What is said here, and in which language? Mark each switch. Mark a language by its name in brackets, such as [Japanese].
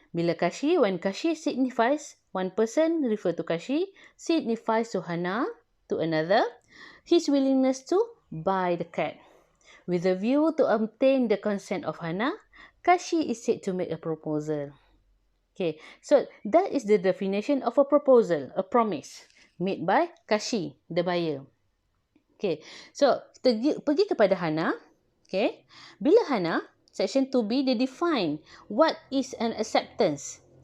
[Malay] Bila Kashi, [English] when Kashi signifies, one person refer to Kashi, signifies to Hana, to another, his willingness to buy the cat. With a view to obtain the consent of Hana, Kashi is said to make a proposal. Okay, so that is the definition of a proposal, a promise made by Kashi, the buyer. [Malay] Okay, so pergi kepada Hana. [English] Okay, [Malay] bila Hana, [English] section 2B, dia define what is an acceptance.